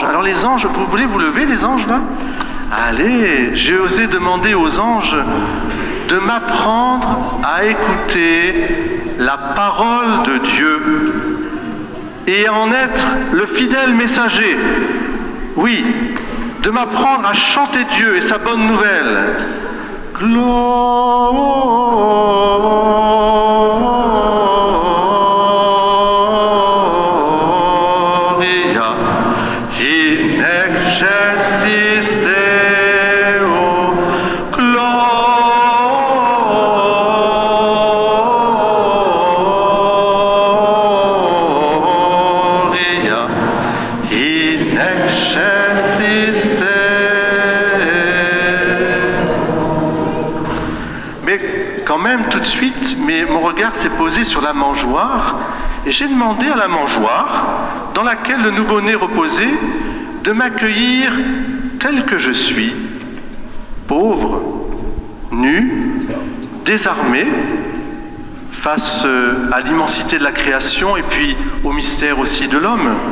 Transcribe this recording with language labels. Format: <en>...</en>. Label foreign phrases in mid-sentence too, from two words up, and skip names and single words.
<fr>Alors les anges, vous voulez vous lever les anges là ? Allez, j'ai osé demander aux anges de m'apprendre à écouter la parole de Dieu et à en être le fidèle messager. Oui, de m'apprendre à chanter Dieu et sa bonne nouvelle.</fr> <la>Gloria in excelsis Deo, Gloria in excelsis Deo.</la> <fr>Mais quand même, tout de suite, mon regard s'est posé sur la mangeoire et j'ai demandé à la mangeoire, dans laquelle le nouveau-né reposait, de m'accueillir tel que je suis, pauvre, nu, désarmé, face à l'immensité de la création et puis au mystère aussi de l'homme.</fr>